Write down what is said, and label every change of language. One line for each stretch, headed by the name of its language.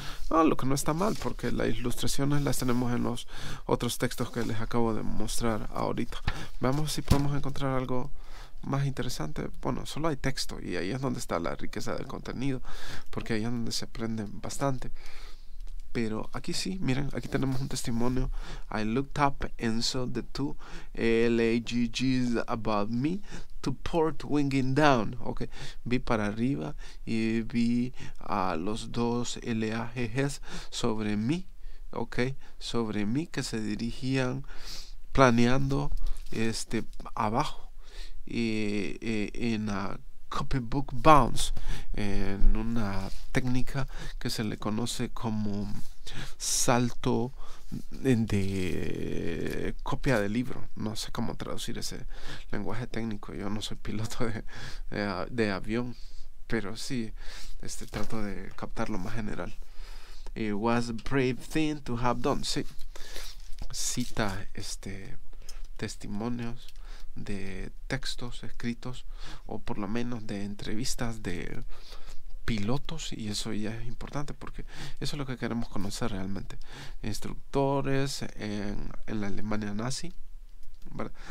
Spanish: Lo que no está mal, porque las ilustraciones las tenemos en los otros textos que les acabo de mostrar ahorita. Veamos si podemos encontrar algo más interesante. Bueno, solo hay texto, y ahí es donde está la riqueza del contenido, porque ahí es donde se aprende bastante. Pero aquí sí, miren, aquí tenemos un testimonio.
English: I looked up and saw the two LAGGs above me to port winging down. Okay.
Spanish: Vi para arriba y vi a los dos LAGGs sobre mí. Okay. Sobre mí, que se dirigían planeando abajo en
English: a copybook bounce,
Spanish: en una técnica que se le conoce como salto de copia de libro. No sé cómo traducir ese lenguaje técnico, yo no soy piloto de avión, pero sí trato de captar lo más general.
English: It was a brave thing to have done.
Spanish: Sí, cita testimonios de textos escritos, o por lo menos de entrevistas de pilotos, y eso ya es importante porque eso es lo que queremos conocer realmente. Instructores en la Alemania nazi, ¿verdad?